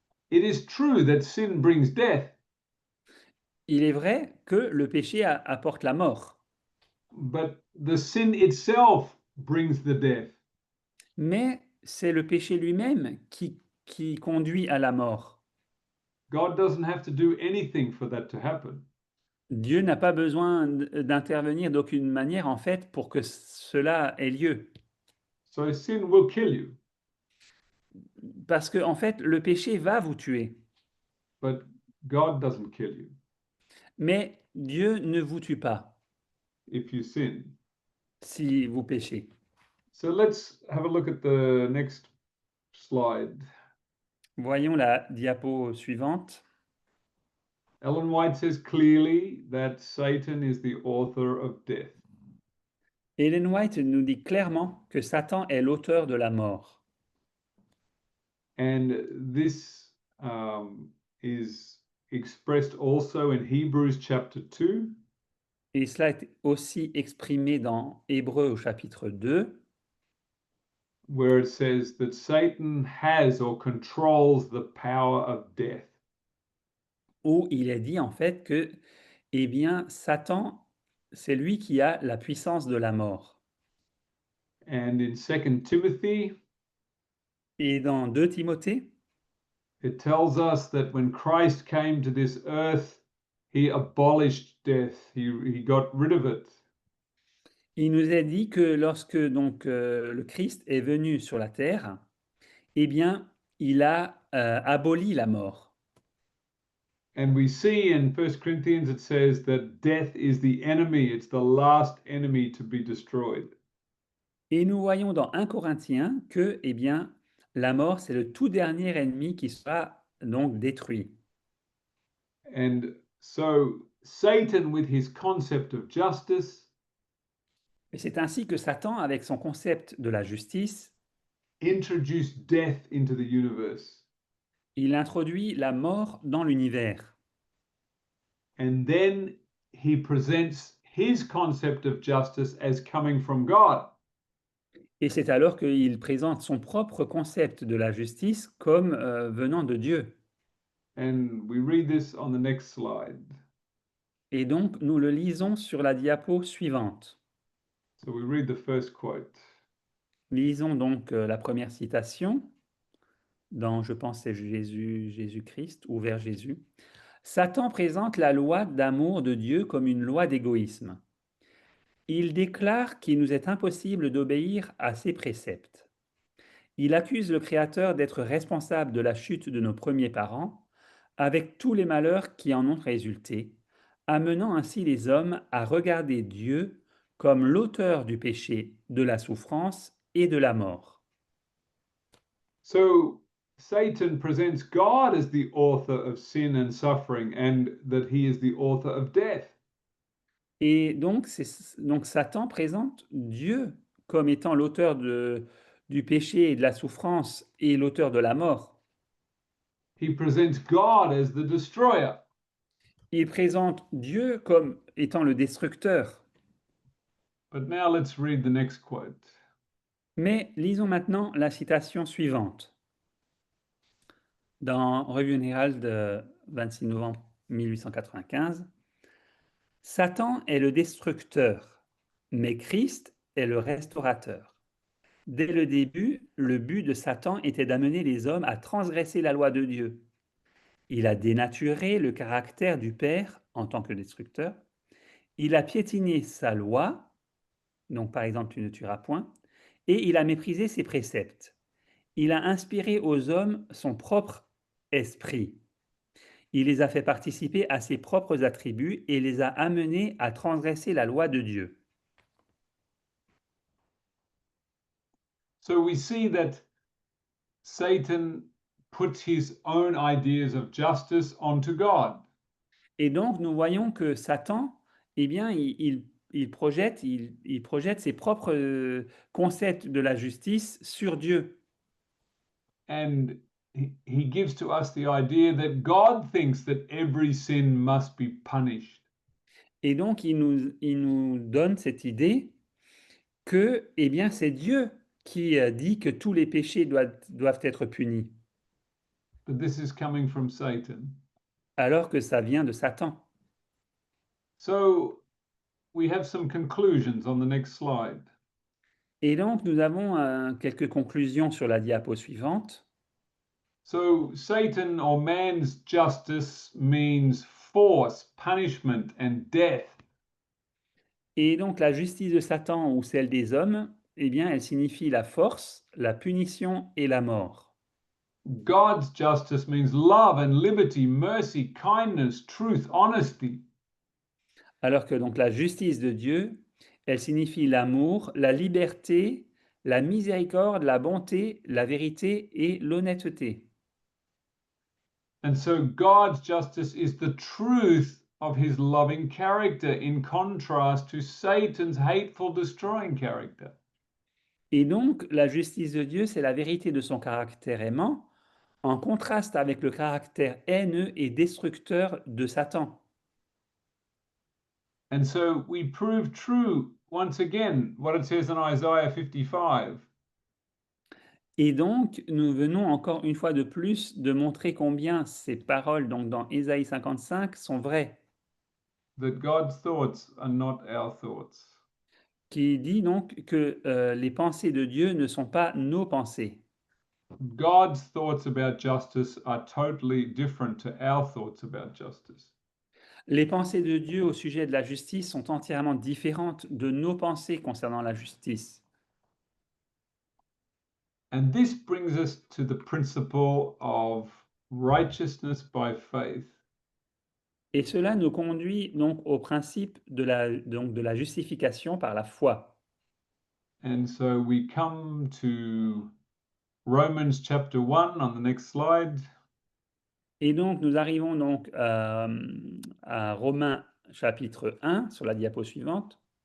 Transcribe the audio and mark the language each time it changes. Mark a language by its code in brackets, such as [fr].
[en] It is true that sin brings death, [fr] Il est vrai que le péché apporte la mort, [en] but the sin itself brings the death. [fr] mais c'est le péché lui-même qui conduit à la mort. [en] God doesn't have to do anything for that to happen. [fr] Dieu n'a pas besoin d'intervenir d'aucune manière en fait pour que cela ait lieu. [en] So sin will kill you, [fr] Parce que en fait, le péché va vous tuer, [en] but God doesn't kill you [fr] mais Dieu ne vous tue pas [en] if you sin. [fr] si vous péchez. [en] So let's have a look at the next slide. [fr] Voyons la diapo suivante. [en] Ellen White says clearly that Satan is the author of death. [fr] Ellen White nous dit clairement que Satan est l'auteur de la mort. [en] And this is expressed also in Hebrews chapter 2. [fr] Et cela est aussi exprimé dans Hébreux au chapitre 2, [en] where it says that Satan has or controls the power of death. [fr] où il est dit en fait que, eh bien, Satan, c'est lui qui a la puissance de la mort. [en] And in 2 Timothy, [fr] Et dans 2 Timothée, [en] it tells us that when Christ came to this earth, he abolished death. He got rid of it. [fr] il nous est dit que lorsque donc le Christ est venu sur la terre, eh bien, il a aboli la mort. [en] And we see in 1 Corinthians, it says that death is the enemy. It's the last enemy to be destroyed. [fr] Et nous voyons dans 1 Corinthiens que, eh bien, la mort, c'est le tout dernier ennemi qui sera donc détruit. [en] And so Satan, with his concept of justice, [fr] Et c'est ainsi que Satan, avec son concept de la justice, [en] introduced death into the universe. [fr] il introduit la mort dans l'univers. [en] And then he presents his concept of justice as coming from God. [fr] Et c'est alors qu'il présente son propre concept de la justice comme venant de Dieu. [en] And we read this on the next slide. [fr] Et donc, nous le lisons sur la diapo suivante. [en] So we read the first quote. [fr] Lisons donc la première citation dans, je pense, c'est Jésus-Christ ou vers Jésus. Satan présente la loi d'amour de Dieu comme une loi d'égoïsme. Il déclare qu'il nous est impossible d'obéir à ses préceptes. Il accuse le Créateur d'être responsable de la chute de nos premiers parents, avec tous les malheurs qui en ont résulté, amenant ainsi les hommes à regarder Dieu comme l'auteur du péché, de la souffrance et de la mort. [en] So Satan presents God as the author of sin and suffering, and that he is the author of death. [fr] Et donc, donc Satan présente Dieu comme étant l'auteur du péché et de la souffrance et l'auteur de la mort. [en] He presents God as the destroyer. [fr] Il présente Dieu comme étant le destructeur. [en] But now let's read the next quote. [fr] Mais lisons maintenant la citation suivante. Dans Revue générale de 26 novembre 1895, Satan est le destructeur, mais Christ est le restaurateur. Dès le début, le but de Satan était d'amener les hommes à transgresser la loi de Dieu. Il a dénaturé le caractère du Père en tant que destructeur. Il a piétiné sa loi, donc par exemple tu ne tueras point, et il a méprisé ses préceptes. Il a inspiré aux hommes son propre esprit. Il les a fait participer à ses propres attributs et les a amenés à transgresser la loi de Dieu. [en] So we see that Satan puts his own ideas of justice onto God. [fr] Et donc, nous voyons que Satan, eh bien, il projette ses propres concepts de la justice sur Dieu. [en] And he gives to us the idea that God thinks that every sin must be punished. [fr] Et donc, il nous donne cette idée que, eh bien, c'est Dieu qui dit que tous les péchés doivent être punis, [en] But this is coming from Satan. [fr] alors que ça vient de Satan. [en] So we have some conclusions on the next slide. [fr] Et donc, nous avons quelques conclusions sur la diapo suivante. [en] So Satan or man's justice means force, punishment, and death. [fr] Et donc, la justice de Satan ou celle des hommes, eh bien, elle signifie la force, la punition et la mort. [en] God's justice means love and liberty, mercy, kindness, truth, honesty. [fr] Alors que donc la justice de Dieu, elle signifie l'amour, la liberté, la miséricorde, la bonté, la vérité et l'honnêteté. [en] And so God's justice is the truth of his loving character in contrast to Satan's hateful, destroying character. [fr] Et donc, la justice de Dieu, c'est la vérité de son caractère aimant, en contraste avec le caractère haineux et destructeur de Satan. [en] And so we prove true once again what it says in Isaiah 55. [fr] Et donc, nous venons encore une fois de plus de montrer combien ces paroles donc dans Ésaïe 55 sont vraies, [en] That God's thoughts are not our thoughts. [fr] qui dit donc que les pensées de Dieu ne sont pas nos pensées. [en] God's thoughts about justice are totally different to our thoughts about justice. [fr] Les pensées de Dieu au sujet de la justice sont entièrement différentes de nos pensées concernant la justice. [en] And this brings us to the principle of righteousness by faith. [fr] Et cela nous conduit donc au principe de la justification par la foi. [en] And so we come to Romans chapter 1 on the next slide. [fr] Et donc nous arrivons donc à Romains chapitre 1 sur la diapo suivante.